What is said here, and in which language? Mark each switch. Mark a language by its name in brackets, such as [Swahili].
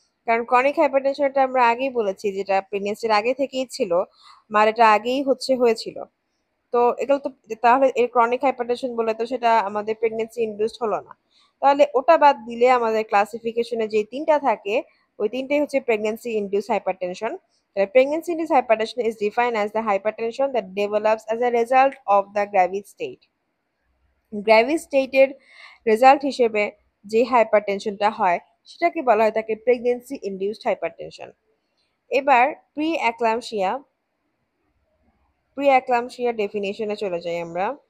[Bangla] কারণ ক্রনিক হাইপারটেনশনটা আমরা আগেই বলেছি যেটা প্রেগন্যান্সির আগে থেকেই ছিল মার এটা আগেই হচ্ছে হয়েছিল। তো এগুলো তো তাহলে এর ক্রনিক হাইপারটেনশন বলে তো সেটা আমাদের প্রেগন্যান্সি ইনডিউসড হলো না। তাহলে ওটা বাদ দিলে আমাদের ক্লাসিফিকেশনে যে তিনটা থাকে ওই তিনটাই হচ্ছে pregnancy induce hypertension. [English] Pregnancy induced hypertension is defined as the hypertension that develops as a result of the gravid state. [Bangla] Gravid স্টেটের রেজাল্ট হিসেবে যে হাইপারটেনশনটা হয় সেটাকে বলা হয় তাকে প্রেগনেন্সি ইনডিউসড হাইপারটেনশন। এবার প্রি অ্যাক্লামশিয়া প্রি অ্যাক্লামশিয়া ডেফিনেশনে চলে যাই আমরা।